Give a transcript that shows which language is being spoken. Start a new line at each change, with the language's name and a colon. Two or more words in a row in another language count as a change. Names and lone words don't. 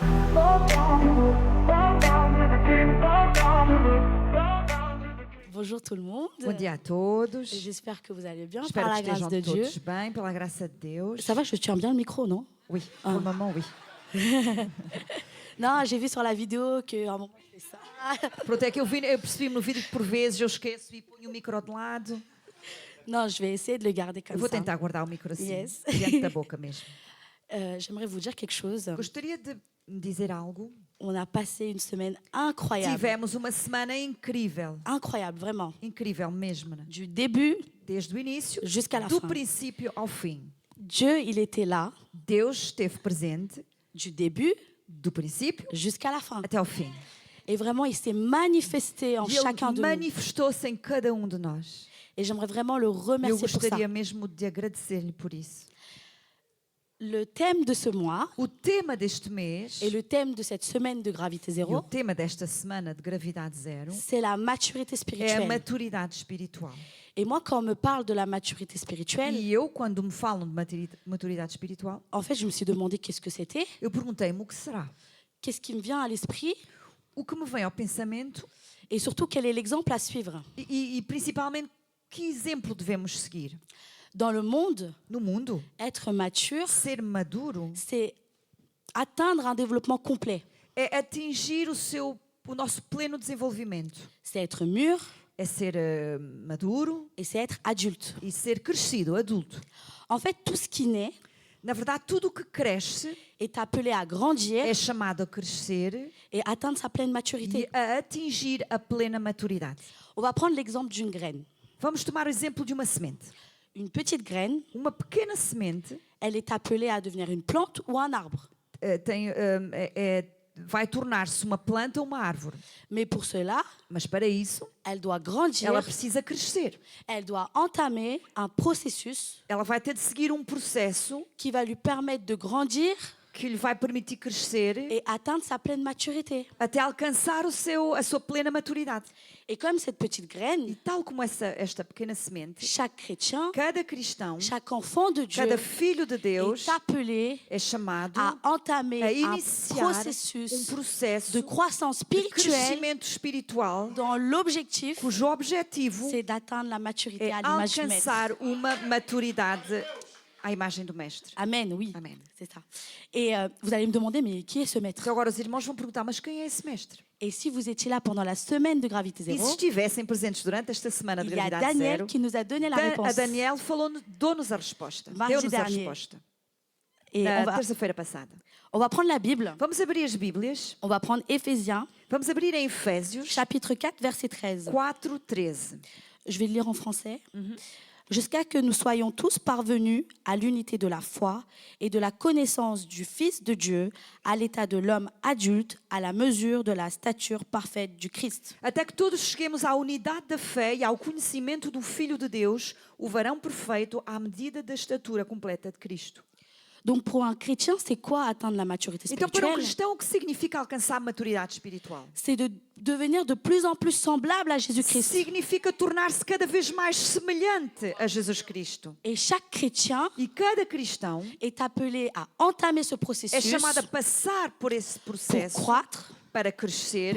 French: Bonjour tout le monde.
Portuguese: Bom dia a todos.
French: J'espère que vous allez bien
Portuguese: Espero
French: par
Portuguese: que
French: la grâce
Portuguese: estejam
French: de Dieu.
Portuguese: todos bem, pela graça de Deus.
French: Ça va, je tiens bien le micro, non? Oui, Ah. pour le moment, oui. Non, j'ai vu sur la vidéo qu'à un moment je fais ça.
Portuguese: Pronto, é que eu percebi-me no vídeo que por vezes eu esqueço e ponho o micro de lado.
French: Non, je vais essayer de le garder
Portuguese: Eu
French: comme
Portuguese: vou
French: ça.
Portuguese: tentar guardar o micro assim, Yes. diante da boca mesmo.
French: J'aimerais vous dire quelque chose.
Portuguese: Gostaria de me dizer algo.
French: On a passé une semaine incroyable.
Portuguese: Tivemos uma semana incrível.
French: Incroyable, vraiment.
Portuguese: Incrível mesmo. Né?
French: Du début
Portuguese: Desde o início,
French: jusqu'à la
Portuguese: do
French: fin.
Portuguese: princípio ao fim.
French: Dieu, il était là,
Portuguese: Deus esteve presente
French: du début
Portuguese: do princípio
French: jusqu'à la fin.
Portuguese: até ao fim.
French: Et vraiment, il s'est manifesté en
Portuguese: E
French: chacun
Portuguese: Ele
French: de nous.
Portuguese: manifestou-se em cada um de nós.
French: Et j'aimerais vraiment le
Portuguese: Eu
French: remercier pour ça.
Portuguese: gostaria mesmo de agradecer-lhe por isso.
French: Le thème de ce mois
Portuguese: O tema deste mês
French: et le thème de cette semaine de Gravité
Portuguese: e o
French: Zéro,
Portuguese: tema desta semana de Gravidade Zero
French: c'est la maturité
Portuguese: é a
French: spirituelle.
Portuguese: maturidade espiritual.
French: Et moi, quand on me parle de la maturité spirituelle,
Portuguese: E eu, quando me falam de maturidade espiritual,
French: en fait, je me suis demandé qu'est-ce que c'était,
Portuguese: eu perguntei-me o que será.
French: qu'est-ce qui me vient à l'esprit
Portuguese: O que me vem ao pensamento
French: et surtout quel est l'exemple à suivre.
Portuguese: e principalmente que exemplo devemos seguir.
French: Dans le monde,
Portuguese: No mundo,
French: être mature,
Portuguese: ser maduro
French: c'est atteindre un développement complet.
Portuguese: é atingir o nosso pleno desenvolvimento.
French: C'est être mûr
Portuguese: É ser maduro
French: et c'est être adulte.
Portuguese: e ser crescido, adulto.
French: En fait, tout ce qui naît
Portuguese: Na verdade, tudo o que cresce
French: est appelé à grandir
Portuguese: é chamado a crescer
French: et atteindre sa pleine
Portuguese: e
French: maturité.
Portuguese: a atingir a plena maturidade.
French: On va prendre l'exemple d'une graine.
Portuguese: Vamos tomar o exemplo de uma semente.
French: Une petite graine,
Portuguese: Uma pequena semente
French: elle est appelée à devenir une plante ou un arbre.
Portuguese: vai tornar-se uma planta ou uma árvore.
French: Mais pour cela,
Portuguese: Mas para isso,
French: elle doit grandir,
Portuguese: ela precisa crescer.
French: elle doit entamer un processus
Portuguese: Ela vai ter de seguir um processo
French: qui va lui permettre de grandir
Portuguese: que lhe vai permitir crescer
French: et atteindre sa pleine maturité.
Portuguese: até alcançar a sua plena maturidade.
French: Et comme cette petite
Portuguese: E
French: graine,
Portuguese: tal como esta pequena semente,
French: chaque chrétien,
Portuguese: cada cristão,
French: chaque enfant de Dieu
Portuguese: cada filho de Deus
French: est appelé
Portuguese: é chamado
French: à entamer
Portuguese: a
French: un
Portuguese: iniciar
French: processus
Portuguese: processo
French: de croissance
Portuguese: de
French: spirituelle
Portuguese: crescimento espiritual
French: dont l'objectif,
Portuguese: cujo objetivo
French: c'est d'atteindre la maturité
Portuguese: é
French: à l'image du Maître.
Portuguese: alcançar uma maturidade à imagem do Mestre.
French: Amen, oui. Amen. C'est ça. Et vous allez me demander, mais qui est ce Maître?
Portuguese: Então agora os irmãos vão perguntar, mas quem é esse Mestre?
French: Et si vous étiez là pendant la semaine de Gravité
Portuguese: E
French: Zéro,
Portuguese: se estivessem presentes durante esta semana de
French: il y a
Portuguese: Gravidade Daniel Zero,
French: qui nous a donné la
Portuguese: a
French: réponse.
Portuguese: Daniel deu-nos a resposta.
French: Mardi
Portuguese: Deu-nos a
French: dernier.
Portuguese: resposta.
French: Et
Portuguese: Na terça-feira passada.
French: on va prendre la Bible,
Portuguese: Vamos abrir as Bíblias.
French: on va prendre Éphésiens,
Portuguese: Vamos abrir em Efésios
French: chapitre 4, verset 13. 4:13. Je vais le lire en français. Jusqu'à que nous soyons tous parvenus à l'unité de la foi et de la connaissance du Fils de Dieu, à l'état de l'homme adulte, à la mesure de la stature parfaite du Christ.
Portuguese: Até que todos cheguemos à unidade da fé e ao conhecimento do Filho de Deus, o varão perfeito, à medida da estatura completa de Cristo.
French: Donc pour un chrétien, c'est quoi atteindre la maturité
Portuguese: Então, para um
French: spirituelle?
Portuguese: cristão, o que significa alcançar a maturidade espiritual?
French: C'est de devenir de plus en plus semblable à Jésus-Christ.
Portuguese: Significa tornar-se cada vez mais semelhante a Jesus Cristo.
French: Et chaque chrétien
Portuguese: E cada cristão
French: est appelé à entamer ce
Portuguese: é
French: processus
Portuguese: chamado a passar por esse
French: pour
Portuguese: processo
French: croître,
Portuguese: para crescer,